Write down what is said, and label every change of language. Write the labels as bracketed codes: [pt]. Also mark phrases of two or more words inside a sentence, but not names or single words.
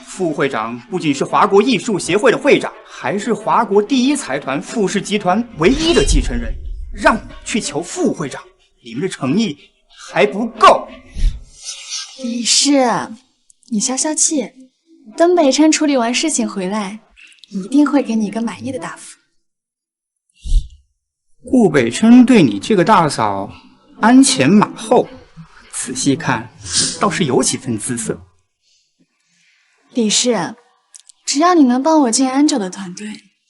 [zh] 副会长不仅是华国艺术协会的会长，还是华国第一财团傅氏集团唯一的继承人，让你去求副会长，你们的诚意还不够。李氏，你消消气，等北辰處理完事情回来，一定會給你一個滿意的答覆。顧北辰對你這個大嫂鞍前馬後，仔細看倒是有幾分姿色。李氏，只要你能幫我進安九的團隊，